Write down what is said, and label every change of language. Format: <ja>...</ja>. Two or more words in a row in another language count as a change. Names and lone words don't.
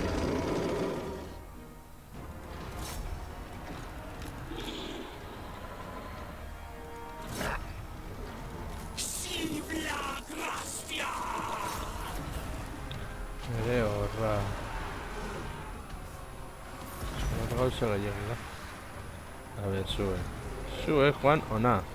<eu>Ere horra. Hor gauza gehiago da.</eu> <es>A ver, sube. Sube, Juan,</es> <eu>ona.</eu>